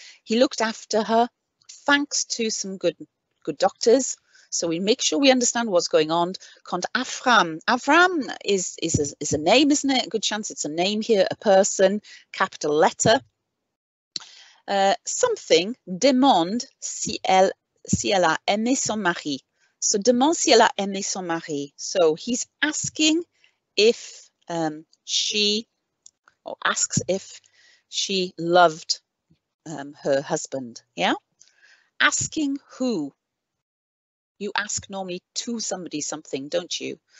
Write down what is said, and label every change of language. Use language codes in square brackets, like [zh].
[en] He looked after her thanks to some good doctors. So we make sure we understand what's going on. Quand Avram is a name, isn't it? A good chance it's a name here, a person, capital letter. [fr] Something, demande si elle a aimé son mari. So demande si elle a aimé son mari. [en] So he's asking if she, or asks if she loved her husband. Yeah, asking who. You ask normally to somebody something, don't you?